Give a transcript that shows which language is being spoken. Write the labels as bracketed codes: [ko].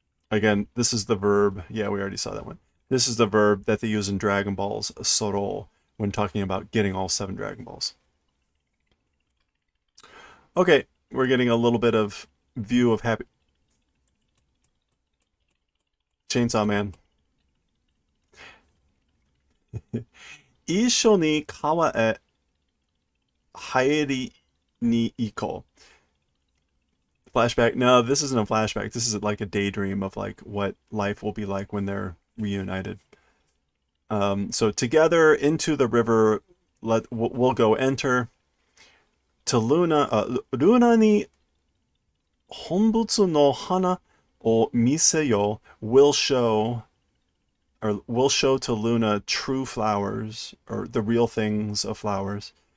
[en] Again, this is the verb. Yeah, we already saw that one. This is the verb that they use in Dragon Balls, Soro, when talking about getting all 7 Dragon Balls. Okay, we're getting a little bit of view of Happy Chainsaw Man. [ja] 一緒に川へ入りに行こう. [en] Flashback. No, this isn't a flashback. This is like a daydream of like what life will be like when they're reunited. So together into the river, we'll go enter to Luna. [ja] Luna ni honbutsu no hana o miseyo [en] will show, or will show to Luna true flowers, or the real things of flowers.